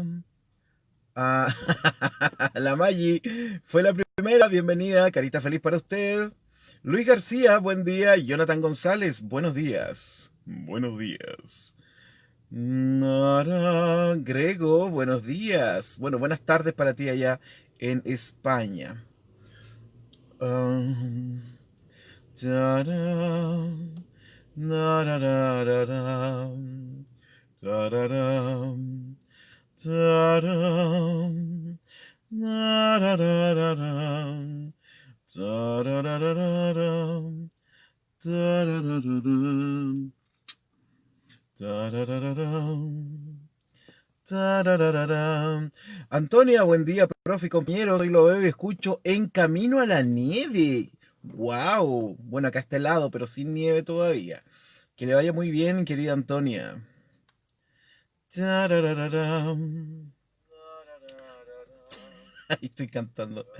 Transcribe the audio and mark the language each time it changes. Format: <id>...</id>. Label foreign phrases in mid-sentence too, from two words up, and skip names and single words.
<es>Ah, la Maggi fue la primera. Bienvenida, carita feliz para usted. Luis García, buen día. Jonathan González, buenos días. Buenos días. Nara, Grego, buenos días. Bueno, buenas tardes para ti allá en España. Um, taram, nararararam, tararam, taram, nararararam, tararararam, tararararam, tararararam. Tararararán. Antonia, buen día, profe y compañero. Hoy lo veo y escucho en camino a la nieve. ¡Wow! Bueno, acá está helado, pero sin nieve todavía. Que le vaya muy bien, querida Antonia. Tararararán. Ahí estoy cantando.</es>